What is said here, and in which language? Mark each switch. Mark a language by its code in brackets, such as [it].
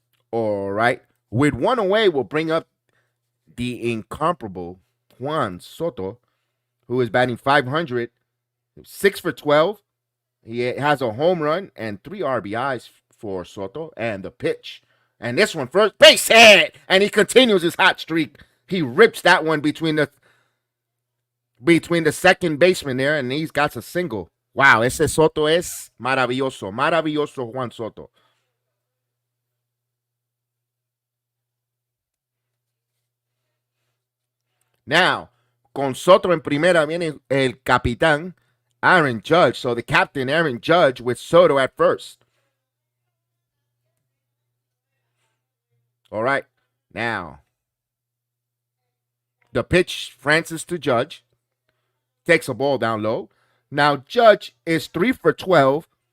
[en] All right. With one away, we'll bring up the incomparable Juan Soto, who is batting .500, 6 for 12. He has a home run and 3 RBIs for Soto. And the pitch. And this one first, base hit! And he continues his hot streak. He rips that one between the second baseman there, and he's got a single. [es] Wow, ese Soto es maravilloso. Maravilloso Juan Soto. Now, con Soto en primera viene el capitán Aaron Judge. [en] So the captain, Aaron Judge, with Soto at first. All right. Now, the pitch, Francis to Judge. Takes a ball down low. Now, Judge is 3 for 12.